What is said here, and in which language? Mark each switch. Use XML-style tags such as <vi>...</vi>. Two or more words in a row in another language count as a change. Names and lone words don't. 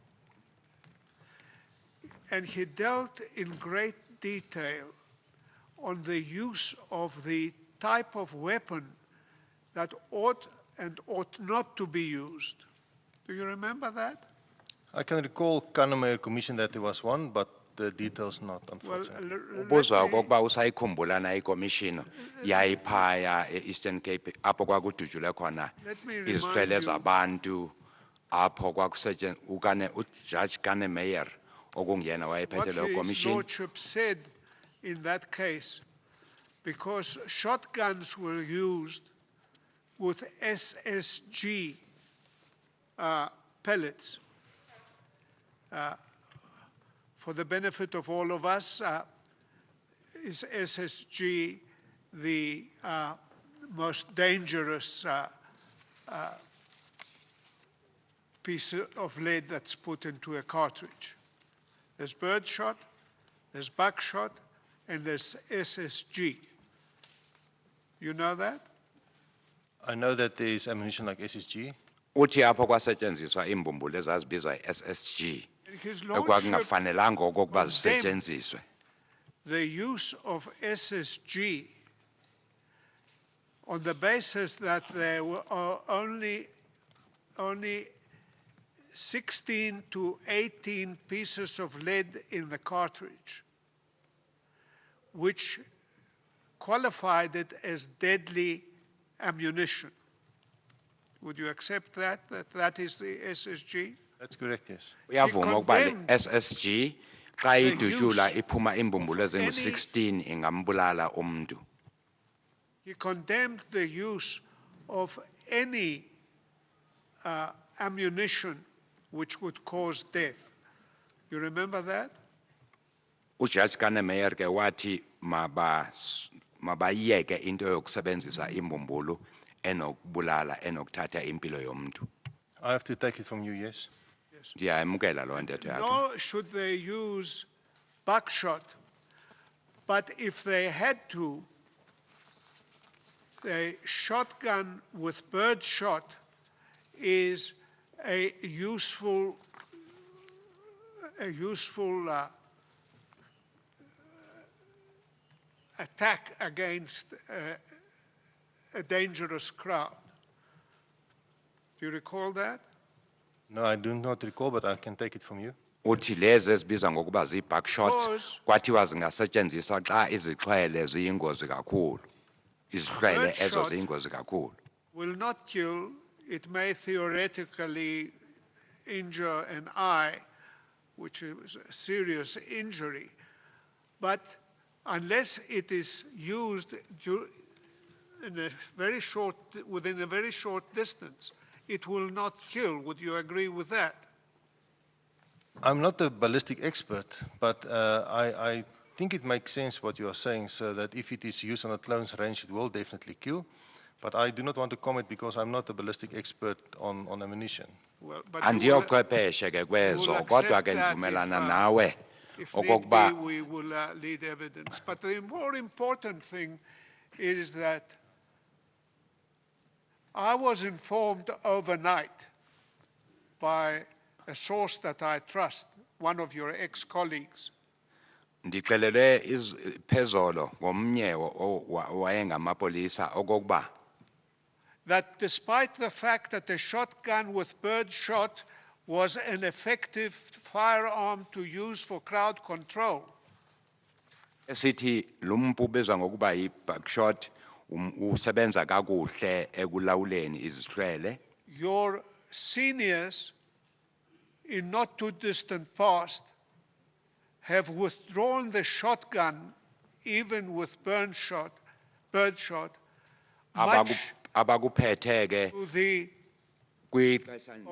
<en>And he dealt in great detail on the use of the type of weapon that ought and ought not to be used. Do you remember that? I can recall Kannemeyer Commission that there was one, but the details not, Well, unfortunately.</en> <xh>Ubuza okokuba usayikhumbula na ikomishini yayiphaya e-Eastern Cape apho kwakudujule khona</xh> <en>Let me remind</en> <xh>izithwele</xh> <en>you-</en> <xh>zabantu apho kwakusetshenziswa uJudge Kannemeyer okungiyena wayephethe</xh> <en>what</en> <xh>leyo</xh> <en>his commission. lordship said in that case, because shotguns were used with SSG pellets. For the benefit of all of us, is SSG the most dangerous piece of lead that's put into a cartridge? There's birdshot, there's buckshot, and there's SSG. You know that? I know that there is ammunition like SSG.</en> <xh>Uthi apho kwasetshenziswa imbumbulu ezazibizwa SSG</xh> <en>And his lordship</en> <xh>ekwakungafanelanga okokuba</xh> <en>condemned</en> <xh>zisetshenziswe.</xh> <en>the use of SSG on the basis that there were only 16 to 18 pieces of lead in the cartridge, which qualified it as deadly ammunition. Would you accept that that is the SSG? That's correct, yes.</en> <xh>Uyavuma ukuba le</xh> <en>condemned</en> <xh>SSG xa idujula</xh> <en>use</en> <xh>iphuma imbumbulu</xh> <en>of any-</en> <xh>ezingu-16 ingambulala umuntu.</xh> <en>He condemned the use of any ammunition which would cause death. You remember that?</en> <xh>UJudge Kannemeyer ke wathi mabayeke into yokusebenzisa imbumbulu enokubulala enokuthatha impilo yomuntu.</xh> <en>I have to take it from you, yes.</en> <xh>Ndiyayamukela loo ntetho yakhe.</xh> <en>Nor should they use buckshot, but if they had to, the shotgun with birdshot is a useful attack against a dangerous crowd. Do you recall that? No, I do not recall, but I can take it from you.</en> <xh>Uthi lezi ezibizwa ngokuba zii-buckshots</xh> <en>Because-</en> <xh>kwathiwa zingasetshenziswa xa izixhwele ziyingozi kakhulu. Izihlwele ezo</xh> <en>Birdshot-</en> <xh>ziyingozi kakhulu.</xh> <en>Will not kill. It may theoretically injure an eye, which is a serious injury. But unless it is used within a very short distance, it will not kill. Would you agree with that? I'm not a ballistic expert, but I think it makes sense what you are saying, so that if it is used on a close range, it will definitely kill. But I do not want to comment because I'm not a ballistic expert on ammunition. Well, but you will-</en> <xh>Andiyochwepheshe ke kwezo,</xh> <en>accept</en> <xh>kodwa ke</xh> <en>that</en> <xh>ndivumelana</xh> <en>if,</en> <xh>nawe</xh> <en>if need be,</en> <xh>okokuba</xh> <en>we will lead evidence. But the more important thing is that I was informed overnight by a source that I trust, one of your ex-colleagues,</en> <xh>ndixelelwe phezolo ngomnye wayengamapolisa okokuba</xh> <en>that despite the fact that the shotgun with bird shot was an effective firearm to use for crowd control,</en> <xh>esithi lumpu ubizwa ngokuba yi-buckshot usebenza kakuhle ekulawuleni izihlwele.</xh> <en>your seniors in not too distant past have withdrawn the shotgun, even with bird shot, much</en> <xh>Abakuphethe ke</xh> <en>to the</en> <xh>kwixesha nje</xh>